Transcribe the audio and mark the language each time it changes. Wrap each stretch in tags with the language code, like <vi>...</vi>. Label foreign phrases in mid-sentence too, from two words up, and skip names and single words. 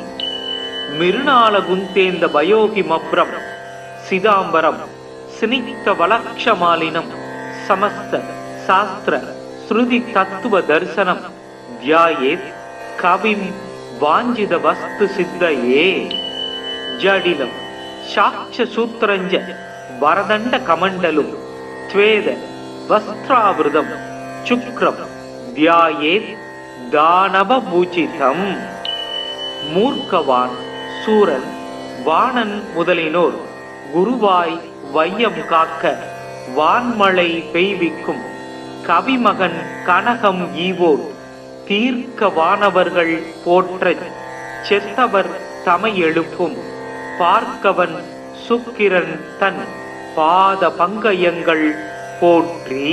<sa>मिरुणालगुन्तेन्द भयोहिमभ्रं सिदाम्बरं स्निग्धवलक्षमालिनं समस्त शास्त्र श्रुति तत्व दर्शनं ध्यायेत् कविं वाञ्छित वस्तु सिद्धये. जडिलं साक्ष सूत्रञ्च वरदण्ड कमण्डलं स्वेद वस्त्रावृतं शुक्रं ध्यायेत् दानव பூஜிதம்.</sa> <ta>மூர்க்கவான் சூரன் வாணன் முதலினோர் குருவாய் வையம் காக்க வான்மழை பெய்விக்கும் கவிமகன் கனகம் ஈவோர் தீர்க்க வானவர்கள் போற்றச் செத்தவர் தமை எழுப்பும் பார்க்கவன் சுக்கிரன் தன் பாத பங்கயங்கள் போற்றி.</ta>